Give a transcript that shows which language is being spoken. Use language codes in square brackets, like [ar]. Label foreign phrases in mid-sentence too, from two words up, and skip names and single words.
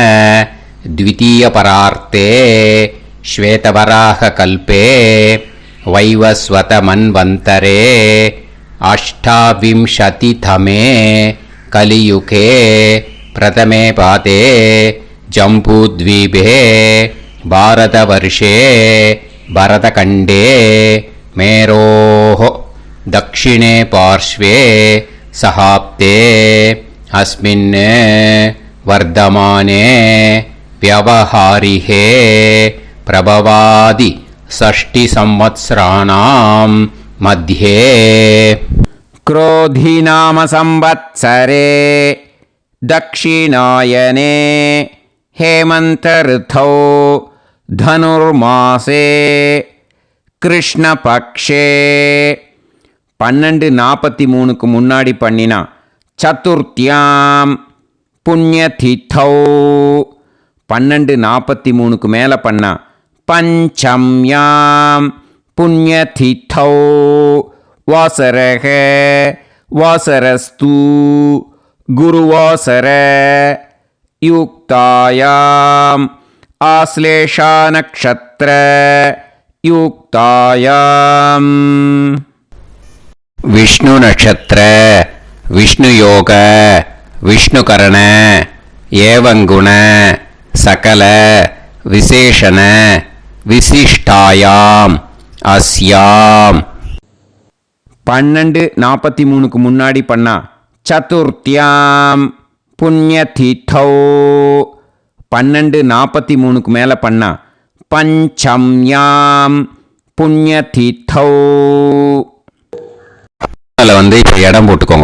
[sa] द्वितीयपरार्धे श्वेतवराह कल्पे वैवस्वत मन्वन्तरे अष्टाविंशतितमे कलियुगे प्रथमे पादे जम्बूद्वीपे भारतवर्षे भरतखण्डे मेरोः दक्षिणे पार्श्वे सहाप्ते अस्मिन् वर्धमाने व्यवहारिहे प्रभवादि षष्टिसंवत्सराणां मध्ये क्रोधिनाम संवत्सरे दक्षिणायने हेमन्तऋतौ धनुर्मासे कृष्णपक्षे 12:43 [ta] முன்னாடி பண்ணினா [sa] चतुर्थ्यां पुण्यतिथौ. [ta] 12:43 மேலே பண்ணா [sa] पञ्चम्यां पुण्यतिथौ. वासरः वासरस्तु गुरुवासर युक्तायां आश्लेषा नक्षत्र युक्तायाम्. विष्णु नक्षत्र विष्णु योग विष्णु करण एवं गुण सकल विशेषण विशिष्टायाम अस्याम. [ta] 12:43 முன்னாடி பண்ணா [sa] चतुर्थ्यां पुण्यतिथौ. [ta] 12:43 மேலே பண்ணா [sa] पञ्चम्यां पुण्यतिथौ. [ta] அதில் இப்போ இடம் போட்டுக்கோங்க.